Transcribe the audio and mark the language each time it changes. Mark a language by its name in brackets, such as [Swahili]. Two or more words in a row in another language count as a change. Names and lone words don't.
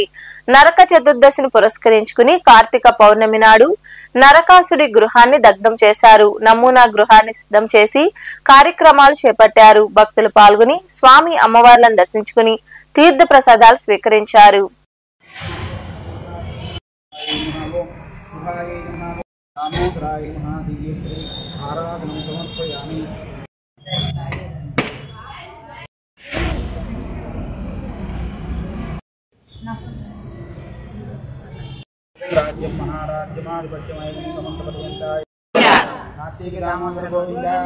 [Telugu] నరక చతుర్దశిని పురస్కరించుకుని కార్తీక పౌర్ణమి నాడు నరకాసుడి గృహాన్ని దగ్ధం చేశారు. నమూనా గృహాన్ని సిద్ధం చేసి కార్యక్రమాలు చేపట్టారు. భక్తులు పాల్గొని స్వామి అమ్మవార్లను దర్శించుకుని తీర్థ ప్రసాదాలు స్వీకరించారు. [Sanskrit] दामोदराय नमः दिव्यश्री आराधनं समर्पयामि। राज्यं महाराज्यमाधिपत्यमयं समन्तपर्यन्ताय कार्तिके दामोदर गोविंद